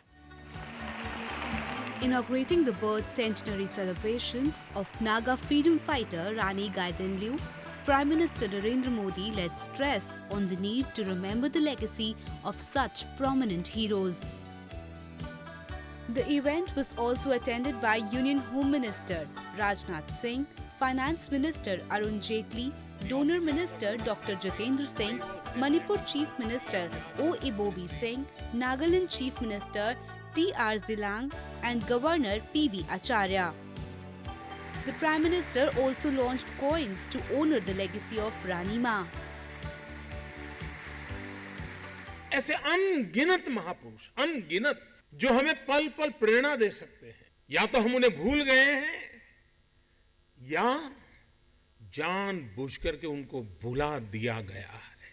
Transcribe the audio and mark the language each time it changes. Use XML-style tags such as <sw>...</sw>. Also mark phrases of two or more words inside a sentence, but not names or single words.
<en>Inaugurating the birth centenary celebrations of Naga freedom fighter Ronnie Liu, Prime Minister Narendra Modi laid stress on the need to remember the legacy of such prominent heroes. The event was also attended by Union Home Minister Rajnath Singh, Finance Minister Arun Jaitley, Donor Minister Dr. Jitendra Singh, Manipur Chief Minister O. Ibobi Singh, Nagaland Chief Minister T.R. Zilang and Governor P.V. Acharya. The Prime Minister also launched coins to honor the legacy of Rani Ma.</en> <hi>ऐसे अनगिनत महापुरुष, अनगिनत, जो हमें पल पल प्रेरणा दे सकते हैं, या तो हम उन्हें भूल गए हैं या जानबूझ करके उनको भुला दिया गया है।</hi>